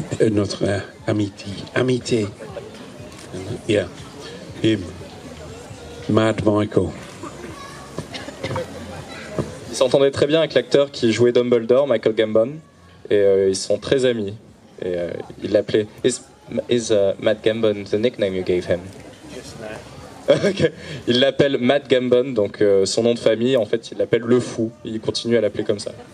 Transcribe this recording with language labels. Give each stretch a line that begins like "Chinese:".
French: Notre amitié.
English: Yeah, him. Mad Michael.
French: Il s'entendait très bien avec l'acteur qui jouait Dumbledore, Michael Gambon, et ils sont très amis. Et il l'appelait.
English: Is Matt Gambon the nickname you gave him? Okay.
French: Il l'appelle Matt Gambon, donc son nom de famille, en fait, il l'appelle le fou. Il continue à l'appeler comme ça.